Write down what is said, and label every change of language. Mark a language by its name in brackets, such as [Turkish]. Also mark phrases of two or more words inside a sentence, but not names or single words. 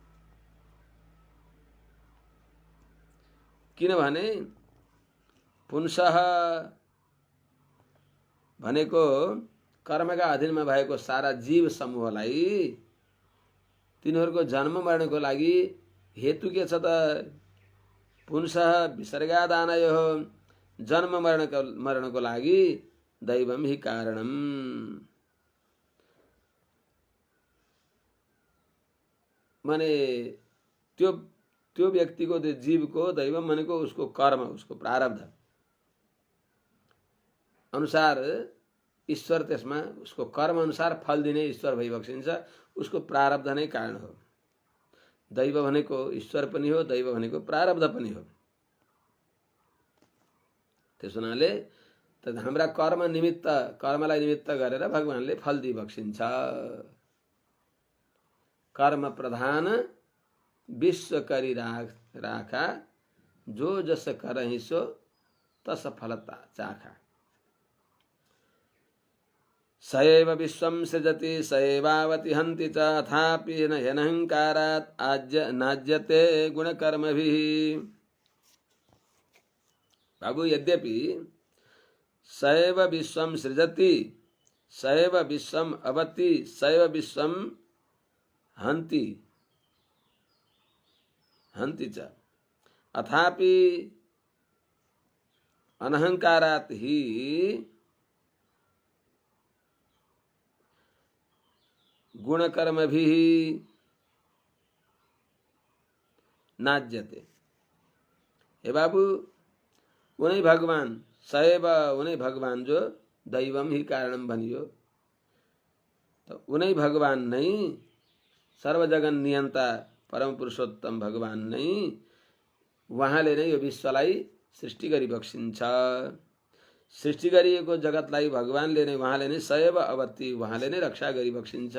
[Nepali] किनभने पुंसः भनेको कर्मका अधीनमा भएको सारा जीव समूहलाई तिनीहरूको जन्म मर्नको लागि हेतु के छ त? [Sanskrit] पुंसः विसर्गादानयो, [Nepali] जन्म मर्नको लागि [Sanskrit] दैवम हि कारणम। [Nepali] माने त्यो व्यक्तिको, त्यो जीवको दैवम भनेको उसको कर्म, उसको प्रारब्ध अनुसार ईश्वर त्यसमा उसको कर्म अनुसार फल दिने ईश्वर भइबक्सिन्छ। उसको प्रारब्ध नै कारण हो। दैव भनेको ईश्वर पनि हो, दैव भनेको प्रारब्ध पनि हो। त्यसो हुनाले त हाम्रा कर्म निमित्त, कर्मलाई निमित्त गरेर भगवानले फल दिइबक्सिन्छ। [Awadhi] कर्म प्रधान विश्व करी राखा, जो जस करहि सो तस फलता चाखा। [Sanskrit] सएव विश्वं सृजति सएवावति हन्ति च, अथापि ह्यनहंकारात् नाज्यते गुणकर्मभिः। बाबू, यद्यपि सएव विश्वं सृजति, सएव विश्वं अवति, सएव विश्वं हन्ति च, अथापि अनहंकारात् ही गुणकर्मभिः नाज्यते। [Nepali] हे बाबू, उनै भगवान, सएव उनै भगवान जो [Sanskrit] दैवम ही कारणम [Nepali] भनियो, तो उनै भगवान नै, सर्वजगन नियन्ता परम पुरुषोत्तम भगवान नै, उहाँले नै यो विश्वलाई सृष्टि गरिबक्सिन्छ। सृष्टि गरिएको जगतलाई भगवानले नै, उहाँले नै [Sanskrit] सएव अवति, [Nepali] उहाँले नै रक्षा गरिबक्सिन्छ।